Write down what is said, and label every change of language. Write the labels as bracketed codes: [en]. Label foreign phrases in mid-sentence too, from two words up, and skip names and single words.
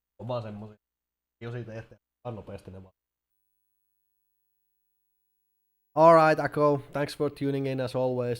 [fi] vaan semmosia. Jo siitä eteen. Nopeasti ne vaan. [en] Alright, Ako. Thanks for tuning in as always.